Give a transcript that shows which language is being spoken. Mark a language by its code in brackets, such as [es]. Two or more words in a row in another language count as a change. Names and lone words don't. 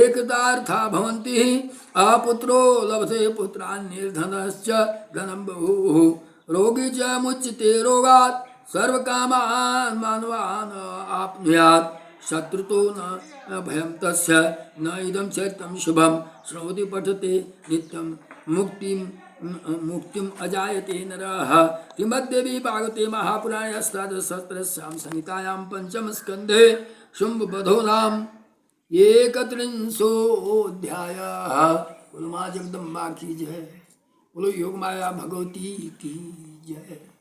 [sa] कृतार्था भवन्ति अपुत्रो लभते पुत्रान् निर्धनश्च घनं बहुः रोगी च मुच्यते रोगात् सर्व कामान मानवान आपनुयात् शत्रुतो न भयं तस्य न इदं चरितं शुभम श्रवति पठते नित्यं मुक्तिम अजायते नरः। श्रीमद्देवी भागवते महापुराणे अष्टादशसहस्रस्यां संहितायां पंचम स्कंधे शुंभवधो नाम एकत्रिंशोऽध्यायः। [hi] बोलो माँ जगदम्बा की जय, बोलो योग माया भगवती की जय।